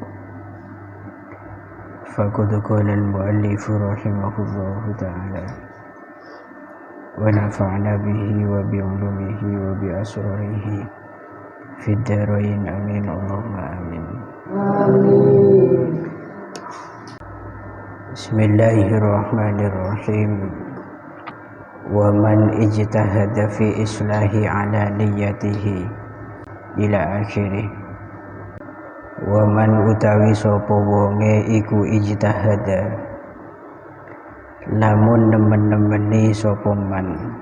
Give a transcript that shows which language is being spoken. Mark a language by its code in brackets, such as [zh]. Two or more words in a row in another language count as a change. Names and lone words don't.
[ar] فقد قال المؤلف رحمه الله تعالى ونفعنا به وبعلومه وبأسراره في الدارين آمين. اللهم آمين. Bismillahirrahmanirrahim. ومن اجتهد في إصلاح على نيته إلى آخره. Wa man [jv] utawi sapa wonge iku ijtahada lamun nemen-nemeni sapa man